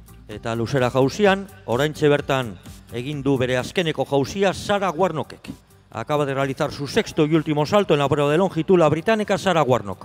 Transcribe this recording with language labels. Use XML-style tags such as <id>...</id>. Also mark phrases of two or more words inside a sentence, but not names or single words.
<eu>Eta luzera jauzian, oraintxe bertan egin du bere azkeneko jauzia Sarah Warnockek.</eu> <es>Acaba de realizar su sexto y último salto en la prueba de longitud la británica Sarah Warnock.</es>